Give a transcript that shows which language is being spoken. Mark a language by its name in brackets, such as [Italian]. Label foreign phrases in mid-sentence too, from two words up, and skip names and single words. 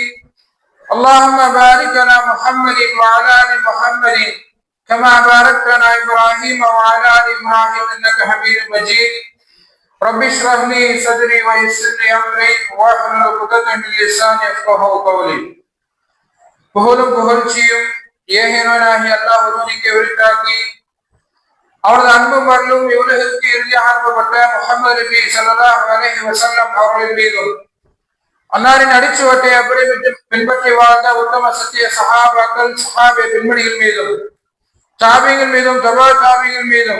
[Arabic] اللهم بارك على محمد وعلى آل محمد كما باركت على إبراهيم وعلى آل إبراهيم إنك حميد مجيد. رب اشرح لي صدري ويسر لي أمري واحلل عقدة من لساني يفقهوا قولي. [Tamil] புகழும் புகழ்ச்சியும் ஏகனாகிய அல்லாஹ் ஒருவனுக்கே உரித்தாக்கி அவரது அன்பும் அருளும் இவ்வுலகிற்கு இறுதியாக அனுப்பப்பட்ட முஹம்மது நபி [Arabic] صلى الله عليه وسلم [Tamil] அவர்களின் மீதும் அன்னாரின் அடிச்சுவட்டை அப்படி பின்பற்றி வாழ்ந்த உத்தம சத்திய சஹாபாக்கள் சஹாபே பெண்மணிகள் மீதும் தாபிகள் மீதும் தபா தாபிகள் மீதும்